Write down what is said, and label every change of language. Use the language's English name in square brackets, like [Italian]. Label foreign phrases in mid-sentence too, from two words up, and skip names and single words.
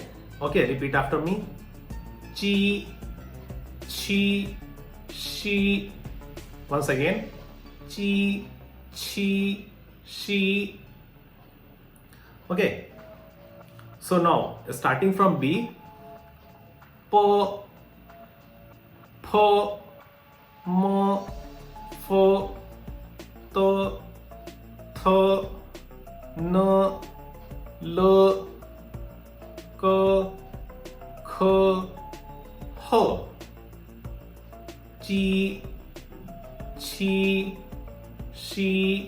[English] Okay, repeat after me. Chi, chi, she. Once again. Chi, chi, she. Okay. So now, starting from B, po, po, mo, fo, to, th, n, l, k, k, h, chi, chi, she.